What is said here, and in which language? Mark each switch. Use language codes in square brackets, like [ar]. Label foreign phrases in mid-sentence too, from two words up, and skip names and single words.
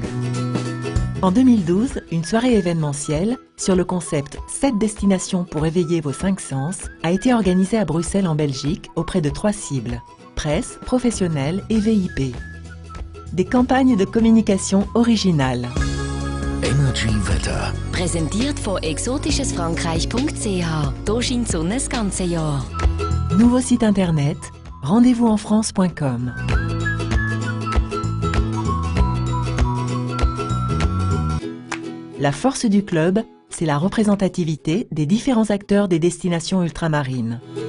[fr] En 2012, une soirée événementielle sur le concept 7 destinations pour éveiller vos 5 sens a été organisée à Bruxelles en Belgique auprès de 3 cibles, presse, professionnels et VIP. Des campagnes de communication originales. [de] Energy Wetter. Präsentiert von exotischesfrankreich.ch. Hier scheint die Sonne das ganze Jahr. [fr] Nouveau site internet, rendez-vous-en-france.com. La force du club, c'est la représentativité des différents acteurs des destinations ultramarines.